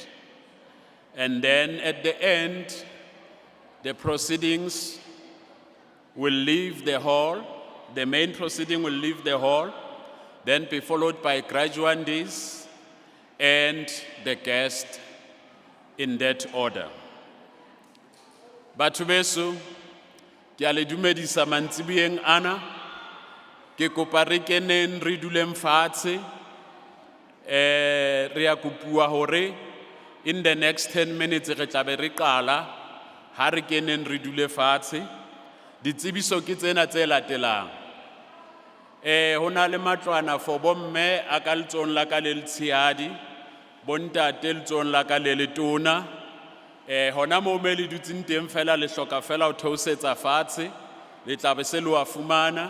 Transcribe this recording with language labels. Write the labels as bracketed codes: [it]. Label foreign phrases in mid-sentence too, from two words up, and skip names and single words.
[en] And then at the end, the proceedings will leave the hall, the main proceeding will leave the hall, then be followed by graduands and the guest in that order. [st] Batho beso, ke a le dumedisa mantsiboeng ana, ke kopa re keneng re duleng fatshe, re a kopiwa hore [en] in the next 10 minutes [st] re tla be re qala, ha re keneng re dule fatshe. Ditsebiso ke tsena tse latelang. Ho na le matlwana for bomme a ka letsohong la ka le letshehadi, bontate letsohong la ka le letona. Hona moo me le dutseng teng fela le hloka fela ho theosetsa fatshe, le tla be se le wa fumana.